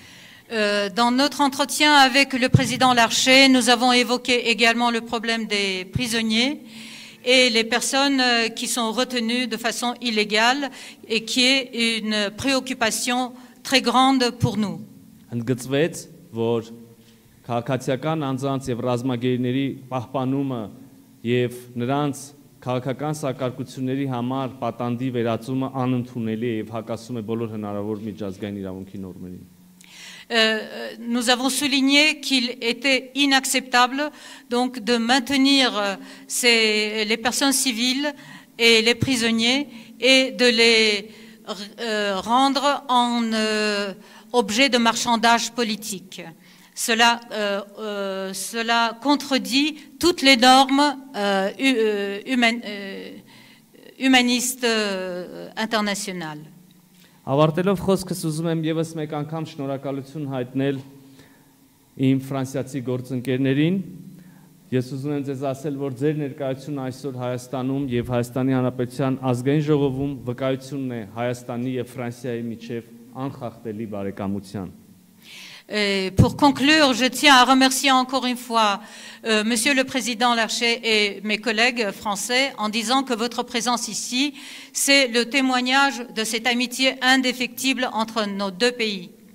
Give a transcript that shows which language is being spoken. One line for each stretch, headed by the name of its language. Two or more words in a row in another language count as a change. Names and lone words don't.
French: Dans notre entretien avec le président Larcher, nous avons évoqué également le problème des prisonniers et les personnes qui sont retenues de façon illégale et qui est une préoccupation très grande pour nous.
Armenian: Ընդգծվեց, որ քաղաքացիական անձանց եւ ռազմագերիների պահպանումը եւ նրանց քաղաքական սակարկությունների համար պատանդի վերածումը անընդունելի է եւ հակասում է բոլոր հնարավոր միջազգային իրավունքի նորմերին։
French: Nous avons souligné qu'il était inacceptable donc de maintenir les personnes civiles et les prisonniers et de les rendre en objet de marchandage politique. Cela contredit toutes les normes humanistes internationales.
Armenian: Ավարտելով խոսքս ուզում եմ եւս մեկ անգամ շնորհակալություն հայտնել իմ ֆրանսիացի գործընկերներին։ Ես ուզում եմ ձեզ ասել, որ ձեր ներկայությունը այսօր Հայաստանում եւ Հայաստանի Հանրապետության ազգային ժողովում վկայությունն է Հայաստանի եւ Ֆրանսիայի միջև անխախտելի բարեկամության։
French: Pour conclure, je tiens à remercier encore une fois Monsieur le Président Larcher et mes collègues français en disant que votre présence ici, c'est le témoignage de cette amitié indéfectible entre nos deux pays.